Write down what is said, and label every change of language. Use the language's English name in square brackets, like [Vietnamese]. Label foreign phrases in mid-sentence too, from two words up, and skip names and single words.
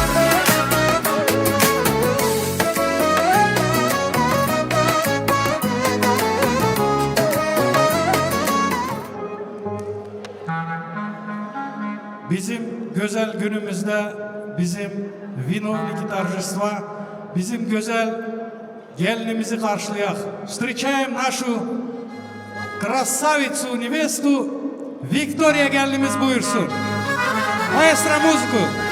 [Turkish] Bizim güzel günümüzde bizim [Russian] виновники торжества, [Turkish] bizim güzel gelinimizi karşılayak. [Russian] Встречаем нашу красавицу, невесту Виктория [Turkish] gelinimiz buyursun. [Italian] Maestro muziko.